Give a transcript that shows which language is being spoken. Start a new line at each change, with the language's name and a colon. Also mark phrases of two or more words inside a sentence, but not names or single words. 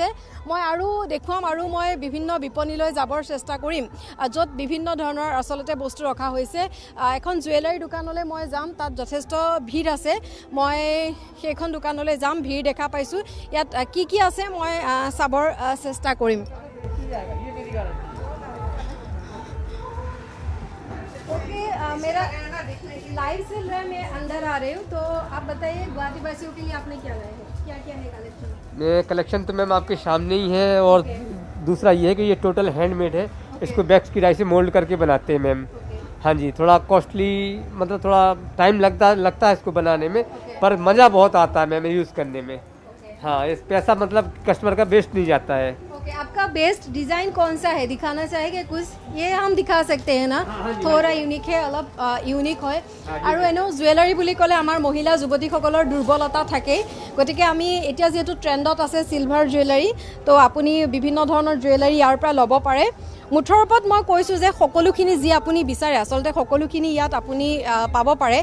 Assamese: মই আৰু দেখুৱাম, আৰু মই বিভিন্ন বিপণীলৈ যাবৰ চেষ্টা কৰিম য'ত বিভিন্ন ধৰণৰ আচলতে বস্তু ৰখা হৈছে। এখন জুৱেলাৰী দোকানলৈ মই যাম, তাত যথেষ্ট ভিৰ আছে, মই সেইখন দোকানলৈ যাম, ভিৰ দেখা পাইছোঁ। ইয়াত কি কি আছে মই চাবৰ চেষ্টা কৰিম।
Hindi: ओके, मेरा लाइव चल रहा है, मैं अंदर आ रही हूँ, तो आप बताइए गुवाहाटी वासियों के लिए आपने क्या लाया है, क्या क्या है कलेक्शन? कलेक्शन तो मैम आपके सामने ही है, और दूसरा ये है कि ये
English: total handmade
Hindi: है, इसको बैग्स की डाई से मोल्ड करके बनाते हैं मैम। हाँ जी, थोड़ा कॉस्टली, मतलब थोड़ा टाइम लगता है इसको बनाने में, पर मज़ा बहुत आता है मैम यूज़ करने में। हाँ, इस पैसा मतलब कस्टमर का वेस्ट नहीं जाता है। आपका बेस्ट डिजाइन कौन सा है, दिखाना चाहेंगे कुछ? ये हम दिखा सकते हैं ना, थोड़ा यूनिक है, अलग यूनिक है।
Assamese: আৰু এনেও জুৱেলাৰী বুলি ক'লে আমাৰ মহিলা যুৱতীসকলৰ দুৰ্বলতা থাকেই, গতিকে আমি এতিয়া যিহেতু ট্ৰেণ্ডত আছে
English: silver jewellery,
Assamese: তো আপুনি বিভিন্ন ধৰণৰ জুৱেলাৰী ইয়াৰ পৰা ল'ব পাৰে। মুঠৰ ওপৰত মই কৈছোঁ যে সকলোখিনি যি আপুনি বিচাৰে আচলতে সকলোখিনি ইয়াত আপুনি পাব পাৰে।